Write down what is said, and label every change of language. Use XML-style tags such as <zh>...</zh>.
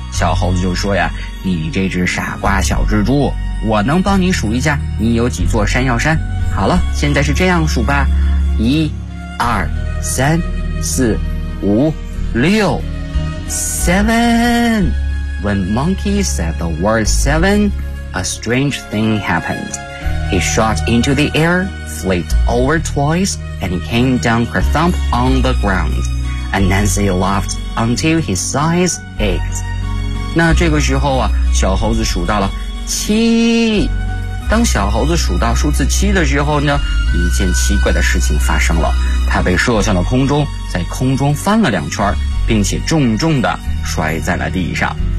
<zh>小猴子就说呀，你这只傻瓜小蜘蛛，我能帮你数一下你有几座山药山。好了，现在是这样数吧，一、二、三、四、五、六</zh> <en>,seven. When Monkey said the word seven, a strange thing happened. He shot into the air, flipped over twice, and came down kerthump on the ground. Anansi laughed until his eyes ached.</en> <zh>那这个时候啊，小猴子数到了七。当小猴子数到数字七的时候呢，一件奇怪的事情发生了，它被射向了空中，在空中翻了两圈，并且重重地摔在了地上。</zh>